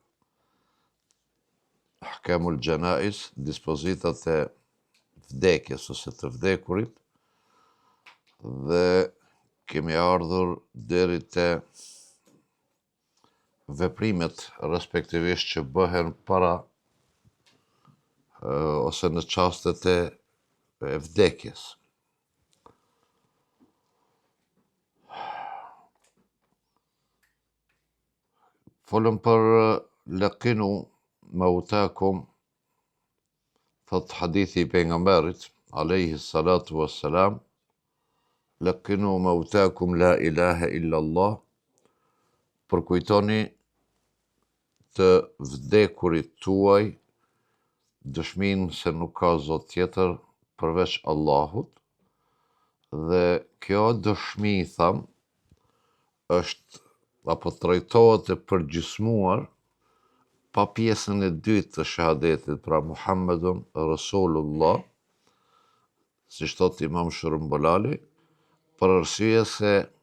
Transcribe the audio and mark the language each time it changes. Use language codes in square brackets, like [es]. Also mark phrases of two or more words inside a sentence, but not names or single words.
[ar] أحكام الجنائز, [sq] dispozitat e vdekjes ose të vdekurit, dhe kemi ardhur deri te veprimet respektivisht që bëhen para ose në çastet e vdekjes. Folëm për [ar] لقنوا موتاكم, [sq] thot hadithi i pejgamberit [ar] عليه الصلاة والسلام, لقنوا موتاكم لا إله إلا الله, [sq] përkujtoni të vdekurit tuaj dëshminë se nuk ka Zot tjetër përveç Allahut, dhe kjo dëshmi, tham, është apo trajtohet e përgjysmuar pa pjesën e dytë të shahadetit, pra [ar] محمد رسول الله, [sq] siç thot Imam Shërumbulali, për arsye se